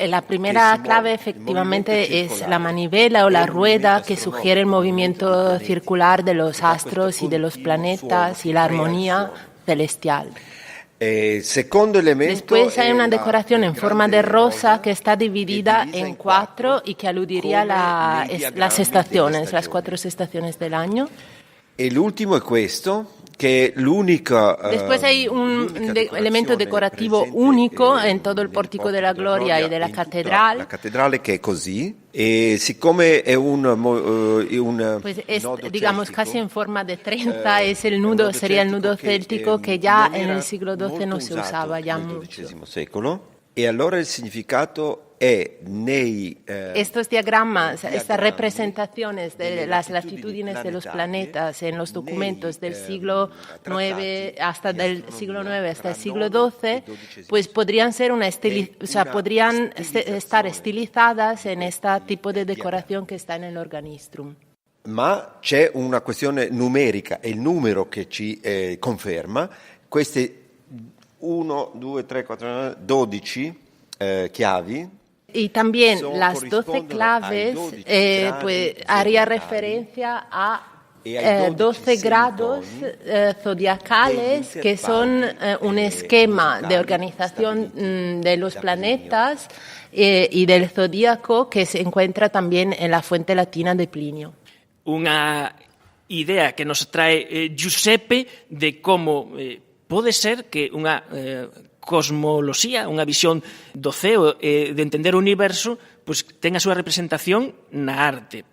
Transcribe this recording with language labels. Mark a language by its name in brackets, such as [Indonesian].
[Spanish] La primera clave efectivamente es la manivela o la rueda que sugiere el movimiento circular de los astros y de los planetas y la armonía celestial. [Italian] Secondo elemento. [Spanish] Después hay una decoración en forma de rosa que está dividida en 4 y que aludiría a las estaciones, las 4 estaciones del año. [Italian] E l'ultimo è questo, che è l'unica. [Spanish] Después hay un elemento decorativo único en todo el Pórtico de la Gloria y de la catedral. [Italian] La cattedrale che è così, e siccome è [Spanish] pues es, digamos, casi en forma de trenza, es el nudo, sería el nudo céltico que ya en el siglo XII no se usaba ya mucho. [Italian] Secolo. E allora il significato è [Spanish] estos diagramas, estas representaciones de las latitudines de los planetas en los documentos del siglo IX hasta el siglo XII, pues podrían ser podrían estar estilizadas en este tipo de decoración que está en el organistrum. [Italian] Ma c'è una questione numerica, è il numero che ci conferma. Queste 1, 2, 3, 4, 12 chiavi. [Spanish] Y también las 12 claves pues haría referencia a 12 grados zodiacales, que son un esquema de organización de los planetas y del zodíaco que se encuentra también en la fuente latina de Plinio. [Galician] Unha idea que nos trae Giuseppe de como pode ser que unha cosmoloxía, unha visión do ceo de entender o universo, pois ten a súa representación na arte.